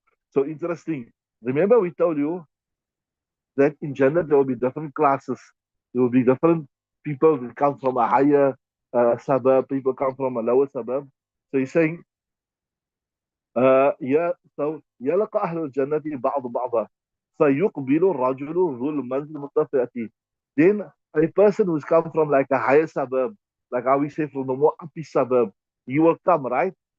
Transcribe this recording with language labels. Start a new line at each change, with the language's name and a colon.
English: So interesting. Remember, we told you that in Jannah there will be different classes. There will be different people that come from a higher suburb, people come from a lower suburb. So he's saying
Arabic: يلقى أهل الجنة بعض بعضا فيقبل الرجل ذو المنزل المرتفع.
English: Then a person who's come from like a higher suburb, like how we say from the more uppy suburb, he will come, right?